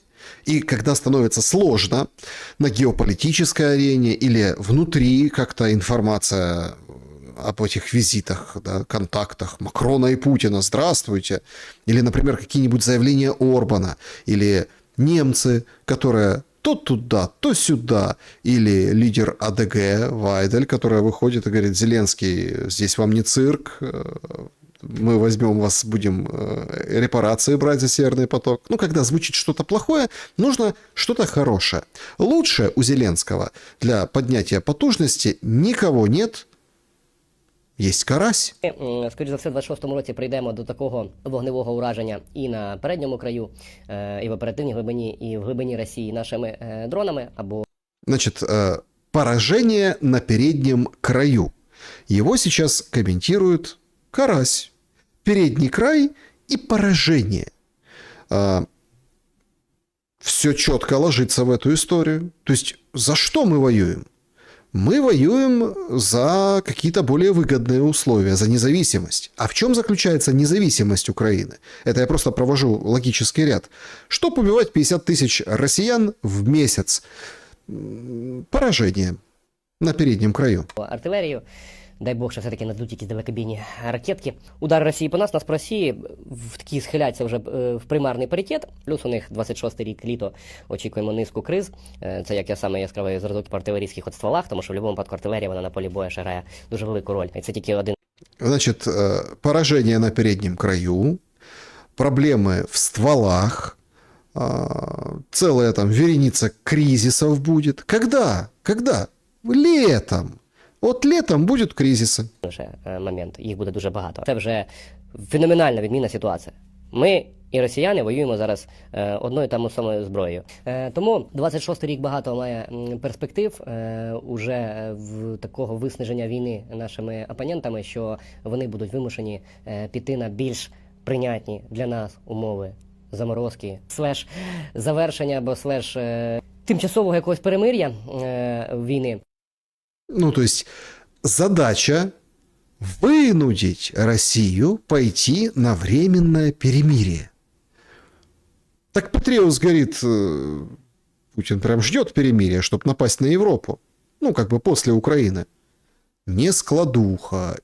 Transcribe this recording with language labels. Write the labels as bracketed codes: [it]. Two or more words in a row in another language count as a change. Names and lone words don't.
[ru] И когда становится сложно на геополитической арене или внутри как-то информация об этих визитах, да, контактах Макрона и Путина, здравствуйте, или, например, какие-нибудь заявления Орбана, или немцы, которые то туда, то сюда, или лидер АДГ Вайдель, которая выходит и говорит: Зеленский, здесь вам не цирк, мы возьмем вас, будем репарации брать за Северный поток. Ну, когда звучит что-то плохое, нужно что-то хорошее. Лучше у Зеленского для поднятия потужности никого нет. Есть карась. [uk] Скоріше за все, в 26-му році прийдемо до такого вогневого ураження і на передньому краю, і в оперативній глибині, і в глибині Росії нашими дронами, або... [ru] Значит, поражение на переднем краю. Его сейчас комментирует карась. Передний край и поражение. Все четко ложится в эту историю. То есть, за что мы воюем? Мы воюем за какие-то более выгодные условия, за независимость. А в чем заключается независимость Украины? Это я просто провожу логический ряд. Чтобы убивать 50 тысяч россиян в месяц? Поражение на переднем краю. [uk] Артилерію. Дай Бог, що все-таки надуть якісь далекобійні ракетки. Удар Росії по нас по Росії в такі схиляться вже в примарний паритет. Плюс у них 26-й рік літо, очікуємо низку криз. Це як я саме яскравий зразок по артилерійських от стволах, тому що в будь-якому випадку артилерія вона на полі бою ще грає дуже велику роль. І це тільки один. [ru] Значит, поражение на переднем краю, проблемы в стволах, целая там вереница кризисов будет. Когда? Когда? Летом. [uk] От літом будуть кризиси. Лише момент, їх буде дуже багато. Це вже феноменальна відмінна ситуація. Ми і росіяни воюємо зараз одною та самою зброєю. Тому 26-й рік багато має перспектив уже в такого виснаження війни нашими опонентами, що вони будуть вимушені піти на більш прийнятні для нас умови заморозки, слеш завершення або слеш тимчасового якогось перемир'я війни. Ну, [ru] то есть задача вынудить Россию пойти на временное перемирие. Так Петреус говорит, Путин прям ждет перемирия, чтобы напасть на Европу. Ну, как бы после Украины. Не складуха.